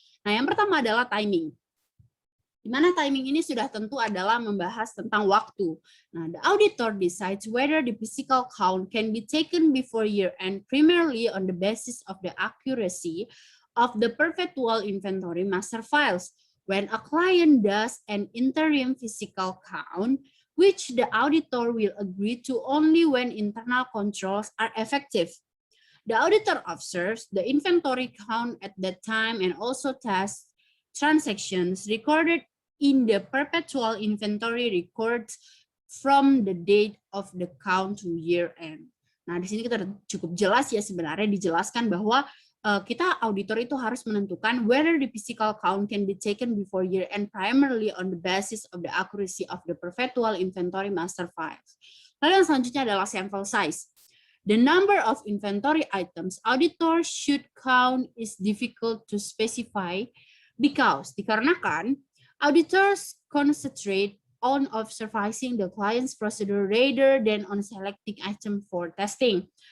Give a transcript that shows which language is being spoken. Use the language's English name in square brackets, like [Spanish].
[Indonesian] Nah, yang pertama adalah timing. Di mana timing ini sudah tentu adalah membahas tentang waktu. [English] Nah, the auditor decides whether the physical count can be taken before year-end primarily on the basis of the accuracy of the perpetual inventory master files. When a client does an interim physical count, which the auditor will agree to only when internal controls are effective. The auditor observes the inventory count at that time and also tests transactions recorded in the perpetual inventory records from the date of the count to year end. [Indonesian] Nah, di sini kita cukup jelas ya sebenarnya dijelaskan bahwa kita auditor itu harus menentukan [English] whether the physical count can be taken before year end primarily on the basis of the accuracy of the perpetual inventory master files. [Indonesian] Lalu yang selanjutnya adalah sample size. [English] The number of inventory items auditor should count is difficult to specify [Indonesian] dikarenakan [English] auditors concentrate on observing the client's procedure rather than on selecting item for testing.